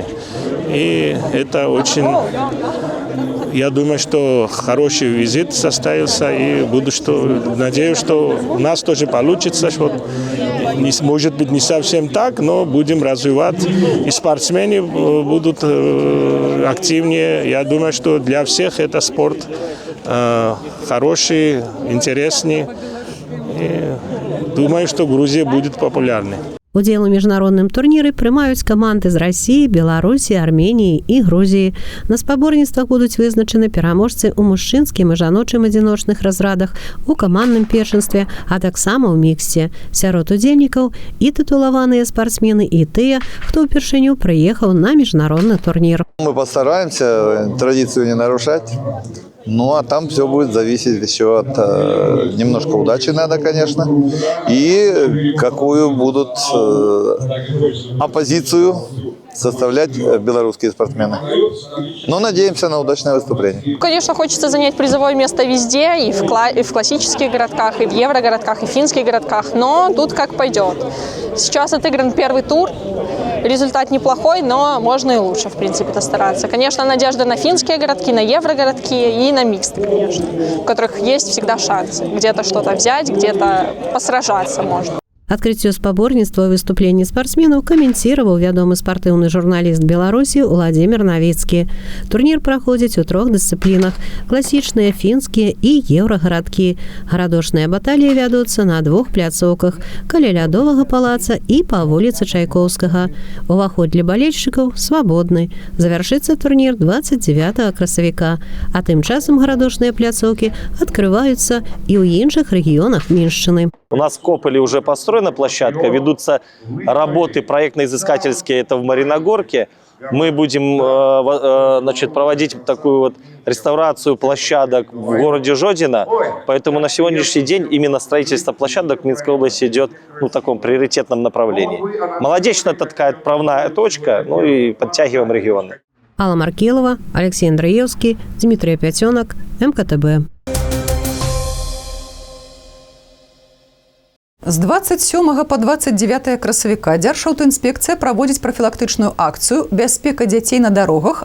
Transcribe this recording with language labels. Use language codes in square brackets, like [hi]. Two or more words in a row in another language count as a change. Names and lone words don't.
[ru] И это очень, я думаю, что хороший визит состоялся, и надеюсь, что у нас тоже получится, что может быть не совсем так, но будем развивать, и спортсмены будут активнее. Я думаю, что для всех это спорт хороший, интересный, и думаю, что Грузия будет популярной. [be] Удзел у міжнародным турніры прымаюць каманды з Расіі, Беларусі, Арменіі і Грузіі. На спаборніцтвах будуць вызначаны пераможцы ў мужчынскім і жаночым адзіночных разрадах, у камандным першынстве, а таксама ў міксце. Сярод удзельнікаў і тытулаваныя спартсмены, і тыя, хто ўпершыню прыехаў на міжнародны турнір. [ru] Мы постараемся традицию не нарушать. Ну, а там все будет зависеть еще от немножко удачи надо, конечно, и какую будут оппозицию составлять белорусские спортсмены. Но надеемся на удачное выступление. Конечно, хочется занять призовое место везде, и в классических городках, и в еврогородках, и в финских городках, но тут как пойдет. Сейчас отыгран первый тур, результат неплохой, но можно и лучше, в принципе, стараться. Конечно, надежда на финские городки, на еврогородки и на миксты, конечно, в которых есть всегда шансы. Где-то что-то взять, где-то посражаться можно. [be] Адкрыццё спаборніцтва і выступленні спартсменаў каментироваў вядомы спартыўны журналіст Беларусі Владимир Новицкі. Турнір праходзіць у 3 дысцыплінах: класічныя, фінскія і еўрагарадкі. Гарадошныя баталіі вядуцца на 2 пляцоўках каля Лядовага палаца і па вуліцы Чайкоўскага. Уваход для балельшчыкаў свабодны. Завяршыцца турнір 29 красавіка, а тым часам гарадошныя пляцоўкі адкрываюцца і ў іншых рэгіёнах Меншчыны. [ru] У нас в Кополе уже построена площадка, ведутся работы проектно-изыскательские, это в Мариногорке. Мы будем проводить такую вот реставрацию площадок в городе Жодино, поэтому на сегодняшний день именно строительство площадок в Минской области идет в таком приоритетном направлении. Маладзечна – это такая отправная точка, и подтягиваем регионы. Алла Маркелова, Алексей Андреевский, Дмитрий Пятенок, МКТБ. [be] З 27 по 29 красавіка Дзяржаўтаінспекцыя праводзіць прафілактычную акцыю «Бяспека дзяцей на дарогах.